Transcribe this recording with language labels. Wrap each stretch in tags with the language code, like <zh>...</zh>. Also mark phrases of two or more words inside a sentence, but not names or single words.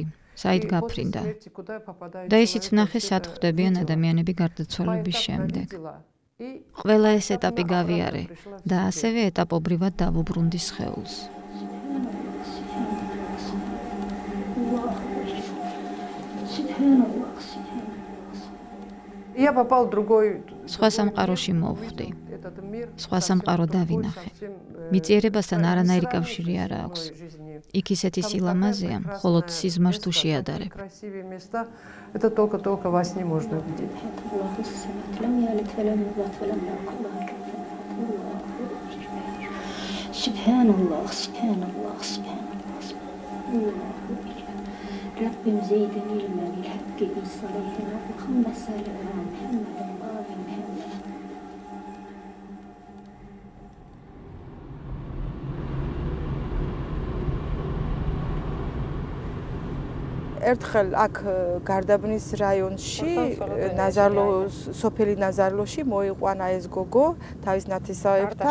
<ka>საით გაფრინდა. და ისიც ვნახე, სად ხვდებიან ადამიანები გარდაცვალების შემდეგ. ყველა ეს ეტაპი გავიარე და ასევე ეტაპობრივად დავუბრუნდი სხეულს.</ka> <ru>Я попал в другой</ru> <ka>სხვა სამყაროში მოვხვდი. სხვა სამყარო დავინახე. მიწიერებასთან არანაირი კავშირი არ აქვს. იქ ისეთი სილამაზეა, მხოლოდ სიზმარს თუ შეადარებ.</ka> <ru>Это только во сне можно видеть.</ru> <ar>رب زيدني علما بالحق بالصلاة اللهم صل على محمد وآل محمد.</ar> <ka>ერთხელ აქ გარდაბნის რაიონში სოფელი ნაზარლოში მოიყვანა ეს გოგო თავის ნათესავებთან.</ka>